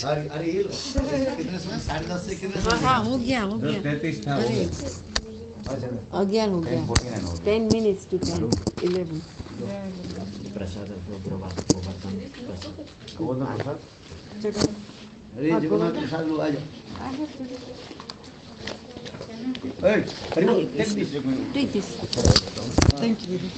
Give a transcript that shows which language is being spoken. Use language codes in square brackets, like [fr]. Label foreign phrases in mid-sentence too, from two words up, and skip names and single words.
[hi] अरे ये लो कितने समय 10:30 से कितने समय हाँ हो गया अरे 11 हो गया [en] 10 minutes to 10 [hi] 11 अरे जगन्नाथ प्रसाद लो आ जाओ [en] Hey, take this. take this. Thank you.